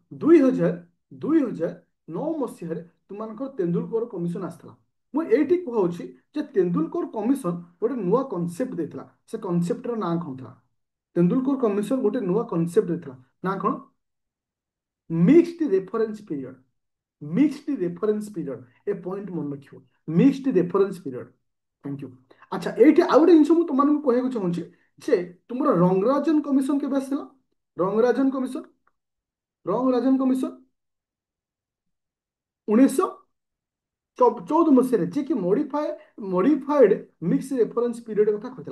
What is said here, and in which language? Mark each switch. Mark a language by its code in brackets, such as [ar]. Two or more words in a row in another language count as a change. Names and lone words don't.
[or] 2009 ମସିହାରେ ତୁମମାନଙ୍କର ତେନ୍ଦୁଲକର କମିଶନ ଆସିଥିଲା ମୁଁ ଏଇଠି କହୁଛି ଯେ ତେନ୍ଦୁଲକର କମିଶନ ଗୋଟେ ନୂଆ କନସେପ୍ଟ ଦେଇଥିଲା ସେ କନସେପ୍ଟର ନାଁ କଣ ଥିଲା ତେନ୍ଦୁଲକର କମିଶନ ଗୋଟେ ନୂଆ କନସେପ୍ଟ ଦେଇଥିଲା ନା କଣ [en] mixed reference period mixed reference period [or] ଏ ପଏଣ୍ଟ ମନେ ରଖିବ [en] mixed reference period thank you [or] अच्छा ଏଇଠି ଆଉ ଗୋଟେ ଜିନିଷ ମୁଁ ତୁମମାନଙ୍କୁ କହିବାକୁ ଚାହୁଁଛି ଯେ ତୁମର ରଙ୍ଗରାଜନ କମିଶନ କେବେ ଆସିଥିଲା ରଙ୍ଗରାଜନ କମିଶନ ରଙ୍ଗରାଜନ କମିଶନ 1974 ଚଉଦ ମସିହାରେ ଯିଏକି [en] modified mix reference period [or] କଥା କହିଥିଲା।